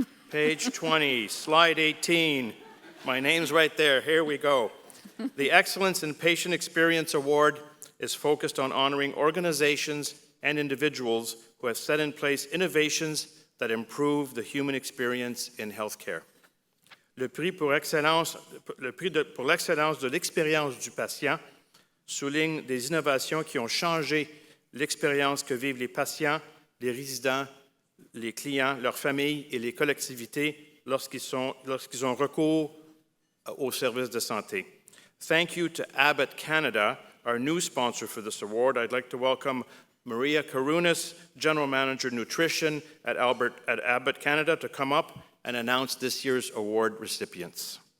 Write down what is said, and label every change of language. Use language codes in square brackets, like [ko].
[en] Page 20, slide 18. My name's right there. Here we go. The Excellence in Patient Experience Award is focused on honoring organizations and individuals who have set in place innovations that improve the human experience in healthcare. [fr] Le Prix pour l'excellence de l'expérience du patient souligne des innovations qui ont changé l'expérience que vivent les patients, les résidents, les clients, leurs familles et les collectivités lorsqu'ils ont recours aux services de santé. [en] Thank you to Abbott Canada, our new sponsor for this award. I'd like to welcome Maria Karunas, General Manager Nutrition at Abbott Canada, to come up and announce this year's award recipients.